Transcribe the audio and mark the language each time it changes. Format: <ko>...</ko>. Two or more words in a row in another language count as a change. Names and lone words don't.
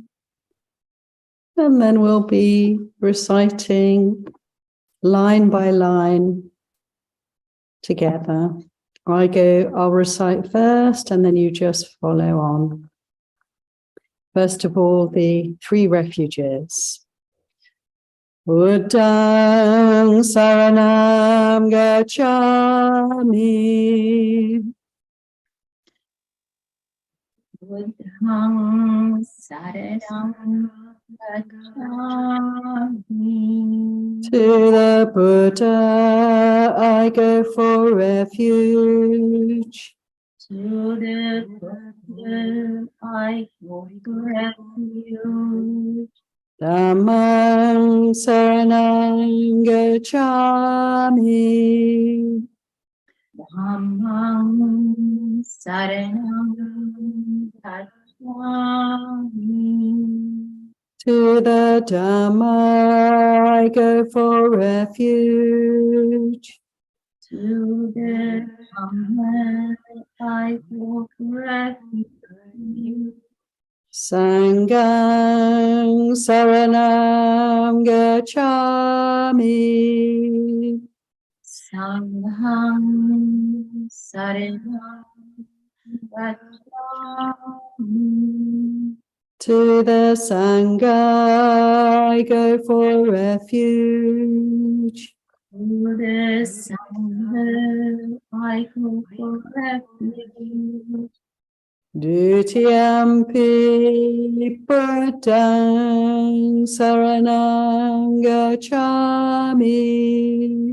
<en>And then we'll be reciting line by line together. I'll recite first, and then you just follow on. First of all, the 3 refuges.</en> <pi>Buddhang saranam gacchami. Buddhang saranam gacchami.</pi> <en>To the Buddha I go for refuge. To the Buddha I go for refuge.</en> <pi>Dhammang saranam gacchami. Dhammang saranam gacchami.</pi> <en>To the Dhamma I go for refuge. To the Dhamma I go for refuge.</en> <pi>Sanghang saranam gacchami. Sanghang saranam gacchami.</pi> <en>To the Sangha I go for refuge. To the Sangha, I go for refuge.</en> <pi>Dutiyampi Buddhang Saranang Gacchami.</pi>